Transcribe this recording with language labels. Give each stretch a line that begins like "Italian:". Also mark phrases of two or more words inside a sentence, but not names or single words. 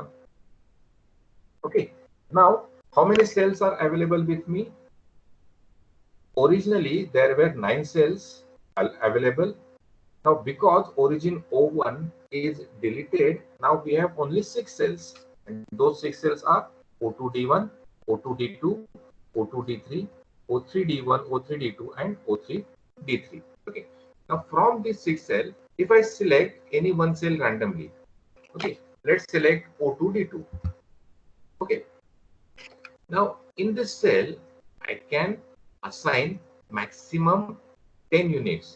English: Okay, now how many cells are available with me? Originally there were 9 cells available. Now because origin O1 is deleted, now we have only 6 cells, and those 6 cells are O2D1, O2D2, O2D3, O3D1, O3D2, and O3D3. Okay, now from this 6 cell, if I select any one cell randomly, okay, let's select O2D2. Okay, now in this cell I can assign maximum 10 units.